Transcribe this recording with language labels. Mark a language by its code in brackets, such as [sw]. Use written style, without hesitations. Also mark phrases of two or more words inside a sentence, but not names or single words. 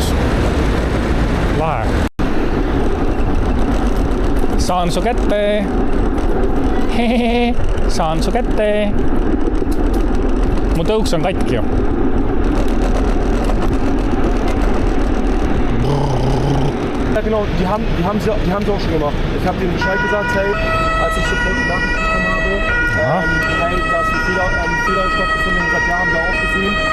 [et] Lahe. Saan su kätte. Hehehe. Saan su kätte. Mu tõuks on katki ju. [de] Ja genau, die haben sie auch schon gemacht. Ich habe denen Bescheid gesagt, hey, als ich sofort die Nachricht bekommen habe, hey, da ist ein Fehler stattgefunden und gesagt, ja, haben wir auch gesehen.